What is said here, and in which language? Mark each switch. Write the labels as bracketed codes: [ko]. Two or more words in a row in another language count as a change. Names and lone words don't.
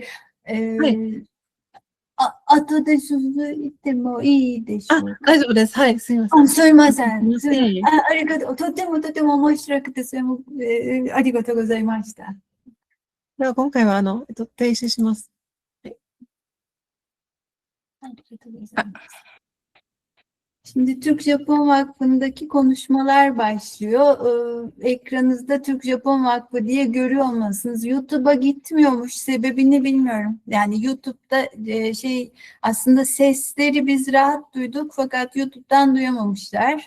[ja] はい、後で続いてもいいでしょうか。大丈夫です。はい、すみません。すみません。ありがとう。とても面白くて、それも、ありがとうございました。では、今回は、停止します。はい。ありがとうございます。 [tr] Şimdi Türk-Japon Vakfı'ndaki konuşmalar başlıyor. Ekranınızda Türk-Japon Vakfı diye görüyor olmalısınız. YouTube'a gitmiyormuş. Sebebini bilmiyorum. Yani YouTube'da aslında sesleri biz rahat duyduk fakat YouTube'dan duyamamışlar.